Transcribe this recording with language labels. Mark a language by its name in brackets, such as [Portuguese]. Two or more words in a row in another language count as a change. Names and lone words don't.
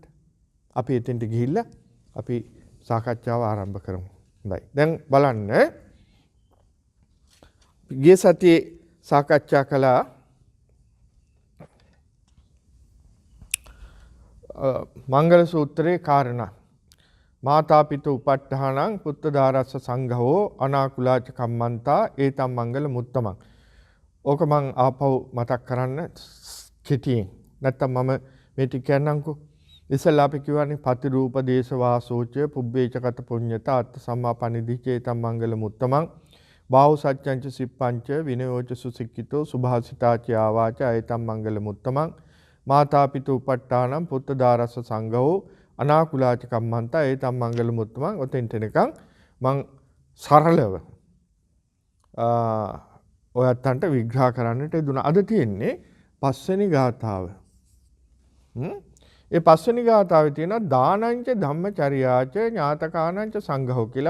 [Sinhala] අපි එතෙන්ට ගිහිල්ලා අපි සාකච්ඡාව ආරම්භ කරමු. හොඳයි. දැන් බලන්න. ගිය සතියේ සාකච්ඡා කළා මංගල සූත්‍රයේ කාරණා. [Pali] මාතාපිතු උපට්ඨානං පුත්තදාරස්ස සංඝෝ අනාකුලාච කම්මන්තා ඒතම් මංගල මුත්තමං. [Sinhala] ඕක මං ආපහු මතක් කරන්න කෙටියෙන්. නැත්තම් මම මේ ටික කියන්නම්කෝ. [Pali] ඉස්සෙල්ලා අපි කියවනේ පතිරූප දේශ වාසෝච පුබ්බේචකත පුඤ්ඤත අත්ථ සම්මාපනිදිචේතම් මංගල මුත්තමං. බාහු සත්‍යංච සිප්පංච විනයෝච සුසික්කිතෝ සුභාසිතාච ආවාච ඒතම් මංගල මුත්තමං. මාතාපිතු උපට්ඨානං පුත්තදාරස්ස සංඝෝ අනාකුලාච කම්මන්තා ඒතම් මංගල මුත්තමං. [Sinhala] ඔතෙන්ට එනකන් මං සරලව ඔයත්තන්ට විග්‍රහ කරන්නට දුනා. අද තියෙන්නේ පස්වෙනි ගාථාව. ඒ පස්වෙනි ගාථාවේ තියෙනවා [Pali] දානංච ධම්මචර්යාච ඥාතකානංච සංඝෝ [Sinhala] කියලා.